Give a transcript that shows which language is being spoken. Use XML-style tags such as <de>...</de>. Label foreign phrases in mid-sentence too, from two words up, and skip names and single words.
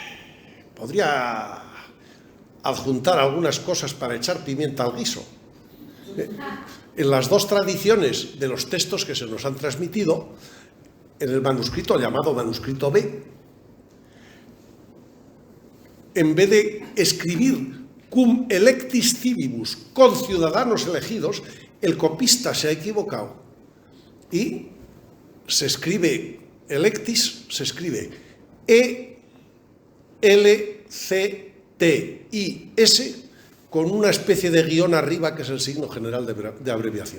<es>Podría adjuntar algunas cosas para echar pimienta al guiso. En las dos tradiciones de los textos que se nos han transmitido, en el manuscrito llamado manuscrito B, en vez de escribir</es> <la>cum electis civibus,</la> <es>con ciudadanos elegidos, el copista se ha equivocado y se escribe electis, se escribe E-L-C-T-I-S con una especie de guión arriba que es el signo general de abreviación.</es>